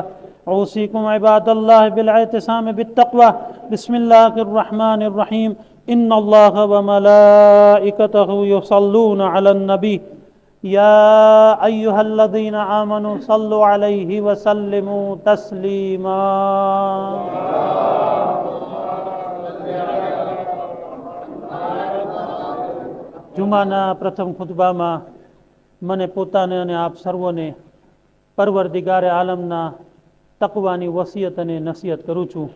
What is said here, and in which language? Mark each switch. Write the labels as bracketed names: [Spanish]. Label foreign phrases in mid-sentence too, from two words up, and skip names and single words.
[Arabic] أوصيكم عباد الله بالاعتصام بالتقوى. بسم الله الرحمن الرحيم. إن الله وملائكته يصلون على النبي يا أيها الذين آمنوا صلوا عليه وسلموا تسليما. [Gujarati] જુમાના પ્રથમ ખુતબામાં મને પોતાને અને આપ સર્વોને પરવરદિગારે આલમના તકવાની વસિયત અને નસીહત કરું છું.